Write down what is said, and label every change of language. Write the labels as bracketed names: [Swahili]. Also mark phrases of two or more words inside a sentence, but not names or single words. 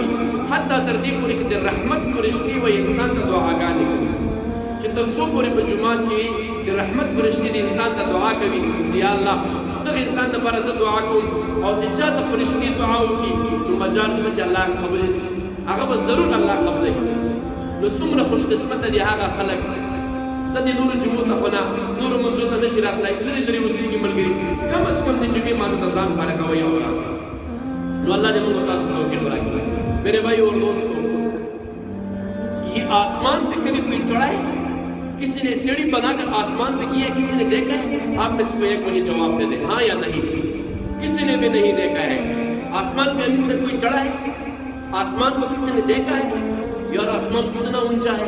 [Pashto] حتی تر دې پورې چې د رحمت فرشتې وایي انسان ته دعاګانې کوي، چې تر څو پورې په جماعت کې د رحمت فرشتې د انسان ته دعا کوي چې یا الله دغه انسان لپاره زه دعا کوم، او چې چا ته فرشتې دعا وکړي نو مجال شته چې الله قبولې کړي، هغه به ضرور الله قبولوي. نو څومره خوش قسمته دي هغه خلک. زه د نورو جمعو ته خو نه، نورو منځو ته نشي راتلی، لرې لرې اوسېږي ملګري، کم از کم د جمعې مانځه ته ځان فارغوئ او راسئ. نو [Urdu] اللہ نے مجھے [Pashto] تاسو توفیق راکړي. [Urdu] میرے بھائی اور دوستو، یہ آسمان پہ کبھی کوئی چڑھا ہے؟ کسی نے سیڑھی بنا کر آسمان پہ کی ہے؟ کسی نے دیکھا ہے؟ آپ میں سے کوئی ایک مجھے جواب دے دیں، ہاں یا نہیں. کسی نے بھی نہیں دیکھا ہے. آسمان پہ ابھی سے کوئی چڑھا ہے؟ آسمان کو کسی نے دیکھا ہے؟ یار آسمان کتنا اونچا ہے.